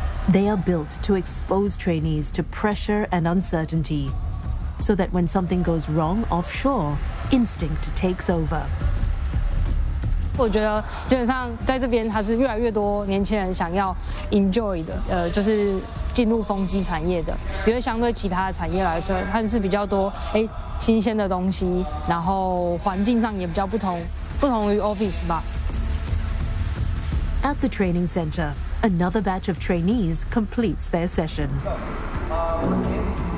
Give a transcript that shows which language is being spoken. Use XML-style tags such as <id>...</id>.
<en>They are built to expose trainees to pressure and uncertainty, so that when something goes wrong offshore, instinct takes over.</en> <zh>我觉得基本上在这边，它是越来越多年轻人想要 enjoy 的，就是进入风机产业的，因为相对其他的产业来说，它是比较多新鲜的东西，然后环境上也比较不同于 office 吧。</zh> <en>At the training center, another batch of trainees completes their session.</en>